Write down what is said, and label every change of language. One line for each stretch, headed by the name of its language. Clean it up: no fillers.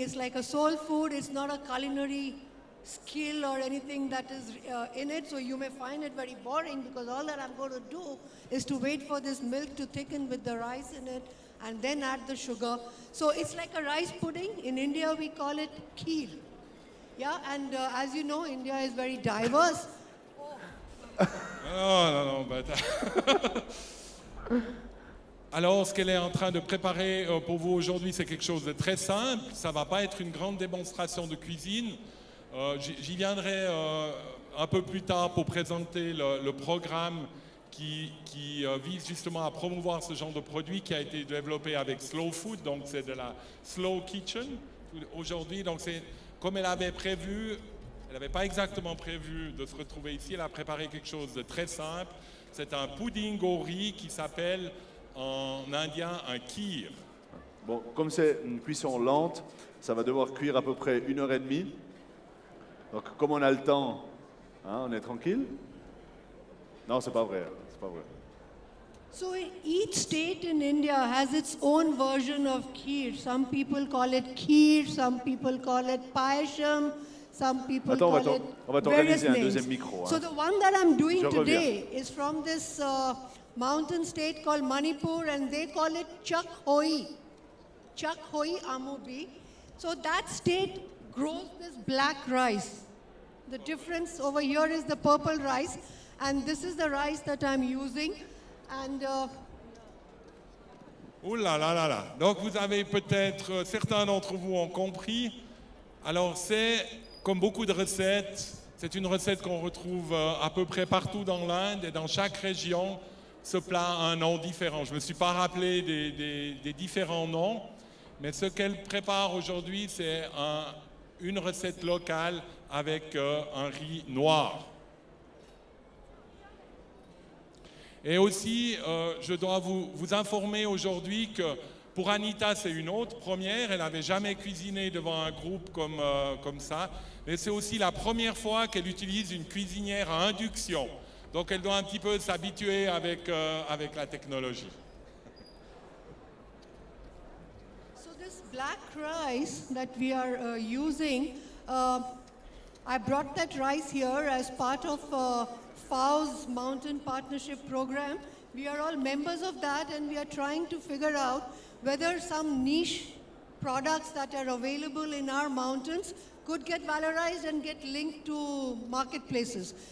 English: It's like a soul food. It's not a culinary skill or anything that is in it. So you may find it very boring because all that I'm going to do is to wait for this milk to thicken with the rice in it and then add the sugar. So it's like a rice pudding. In India, we call it kheer. Yeah, and as you know, India is very diverse.
French: Non, Alors, ce qu'elle est en train de préparer pour vous aujourd'hui, c'est quelque chose de très simple. Ça ne va pas être une grande démonstration de cuisine. J'y viendrai un peu plus tard pour présenter le programme qui vise justement à promouvoir ce genre de produit qui a été développé avec Slow Food, donc c'est de la Slow Kitchen aujourd'hui. Donc c'est comme elle avait prévu, elle n'avait pas exactement prévu de se retrouver ici, elle a préparé quelque chose de très simple. C'est un pudding au riz qui s'appelle en indien un kheer. Bon, comme c'est une cuisson lente, ça va devoir cuire à peu près 1h30. Donc, comme on a le temps, hein, on est tranquille. Non, c'est pas vrai, c'est pas vrai.
English: So each state in India has its own version of kheer. Some people call it kheer, some people call it payasam, some people call it
French: on va t'organiser un deuxième micro.
English: So the one that I'm doing today is from this mountain state called Manipur, and they call it Chak Hoi Amobi. So that state grows this black rice. The difference over here is the purple rice, and this is the rice that I'm using. And ouh là là là là.
French: Donc vous avez peut-être, certains d'entre vous ont compris. Alors c'est, comme beaucoup de recettes, c'est une recette qu'on retrouve à peu près partout dans l'Inde, et dans chaque région, ce plat a un nom différent. Je ne me suis pas rappelé des différents noms, mais ce qu'elle prépare aujourd'hui, c'est une recette locale avec un riz noir. Et aussi, je dois vous informer aujourd'hui que pour Anita, c'est une autre première. Elle n'avait jamais cuisiné devant un groupe comme ça. Mais c'est aussi la première fois qu'elle utilise une cuisinière à induction. Donc elle doit un petit peu s'habituer avec la technologie.
English: So this black rice that we are using, I brought that rice here as part of FAO's Mountain Partnership Program. We are all members of that, and we are trying to figure out whether some niche products that are available in our mountains could get valorized and get linked to marketplaces.